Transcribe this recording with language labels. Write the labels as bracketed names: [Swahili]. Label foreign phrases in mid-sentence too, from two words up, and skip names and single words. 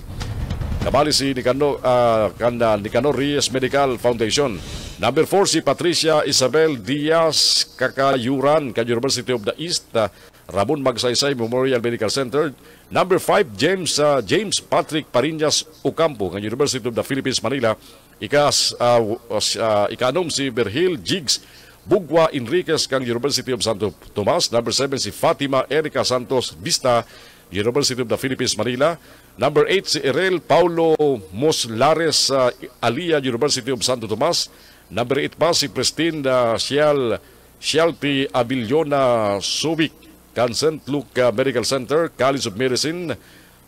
[Bikol] Kabali si Nicanor Reyes Medical Foundation. Number 4 si Patricia Isabel Diaz Kakayuran kan University of the East, Ramon Magsaysay Memorial Medical Center. Number 5 James Patrick Pariñas Ocampo kan University of the Philippines Manila. Ikanom si Berhil Jigs Bugwa Enriquez kang University of Santo Tomas. Number 7 si Fatima Erica Santos Vista, University of the Philippines Manila. Number 8 si Erel Paulo Moslares Alia, University of Santo Tomas. Number 8 pa si Pristine Shelty Abiliona Subic kan St. Luke Medical Center, College of Medicine.